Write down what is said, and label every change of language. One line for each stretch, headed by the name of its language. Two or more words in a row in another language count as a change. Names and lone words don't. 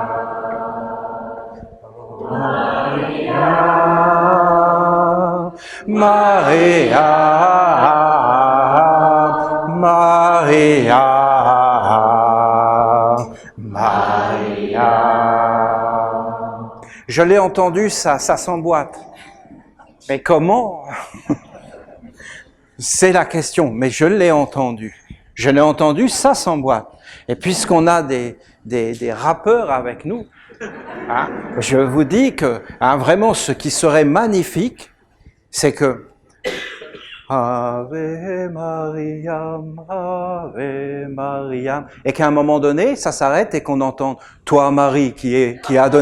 French: Maria, Maria, Maria, Maria. Je l'ai entendu, ça s'emboîte. Mais comment? C'est la question, mais je l'ai entendu. Je l'ai entendu, ça s'emboîte. Et puisqu'on a des rappeurs avec nous, hein, je vous dis que hein, vraiment ce qui serait magnifique, c'est que
Latin: Ave Mariam, Ave Mariam,
French: et qu'à un moment donné, ça s'arrête et qu'on entende toi Marie qui a donné.